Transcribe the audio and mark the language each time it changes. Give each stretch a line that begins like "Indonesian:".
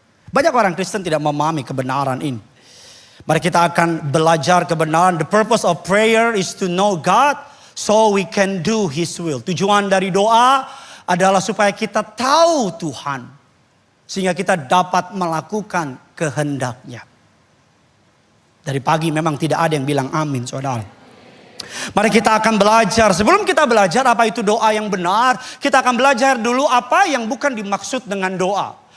Indonesian: Banyak orang Kristen tidak memahami kebenaran ini. Mari kita akan belajar kebenaran.
English: The purpose of prayer is to know God so we can do His will.
Indonesian: Tujuan dari doa adalah supaya kita tahu Tuhan. Sehingga kita dapat melakukan kehendak-Nya. Dari pagi memang tidak ada yang bilang amin, saudara. Mari kita akan belajar. Sebelum kita belajar apa itu doa yang benar, kita akan belajar dulu apa yang bukan dimaksud dengan doa.